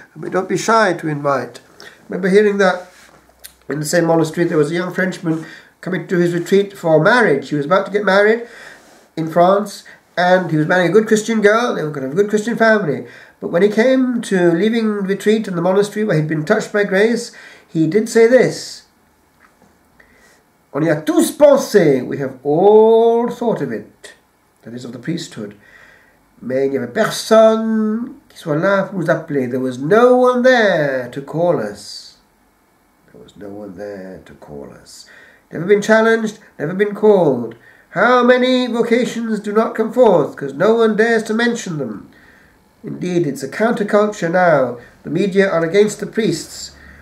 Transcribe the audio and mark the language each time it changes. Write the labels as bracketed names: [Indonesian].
[English] And we don't be shy to invite. I remember hearing that in the same monastery there was a young Frenchman coming to his retreat for marriage. He was about to get married in France, and he was marrying a good Christian girl. They were going to have a good Christian family. But when he came to leaving retreat in the monastery where he'd been touched by grace, he did say this: [French] "On y a tous pensé," [English] we have all thought of it, that is of the priesthood. [French] Mais il n'y avait personne qui soit là pour nous appeler. [English] There was no one there to call us. There was no one there to call us. Never been challenged, never been called. How many vocations do not come forth because no one dares to mention them? Indeed, it's a counterculture now. The media are against the priests.